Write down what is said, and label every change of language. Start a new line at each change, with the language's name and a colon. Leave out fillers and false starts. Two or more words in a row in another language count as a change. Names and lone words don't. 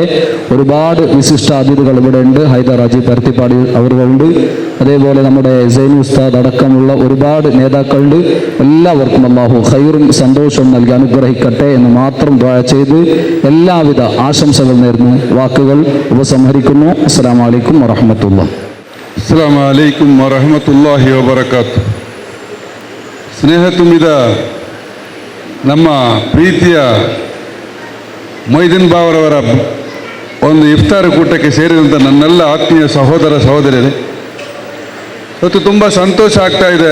Malayalam: ഒരുപാട് വിശിഷ്ട അതിഥികൾ ഇവിടെ ഉണ്ട്. ഹൈദർ ഹാജി പരുത്തിപ്പാടി അവറുകളുണ്ട്. അതേപോലെ നമ്മുടെ സൈനു ഉസ്താദ് അടക്കമുള്ള ഒരുപാട് നേതാക്കളുണ്ട്. എല്ലാവർക്കും അല്ലാഹു ഖൈറും സന്തോഷവും നൽകി അനുഗ്രഹിക്കട്ടെ എന്ന് മാത്രം ദുആ ചെയ്ത് എല്ലാവിധ ആശംസകൾ നേർന്ന് വാക്കുകൾ ഉപസംഹരിക്കുന്നു.
Arabic: السلام عليكم ورحمة الله. السلام عليكم ورحمة الله وبركاته.
Kannada: ಸ್ನೇಹತುಂಬಿದ ನಮ್ಮ ಪ್ರೀತಿಯ ಮೊಯ್ದೀನ್ ಬಾವರವರ ಒಂದು ಇಫ್ತಾರ್ ಕೂಟಕ್ಕೆ ಸೇರಿದಂಥ ನನ್ನೆಲ್ಲ ಆತ್ಮೀಯ ಸಹೋದರ ಸಹೋದರಿಯರೇ, ಇವತ್ತು ತುಂಬ ಸಂತೋಷ ಆಗ್ತಾ ಇದೆ.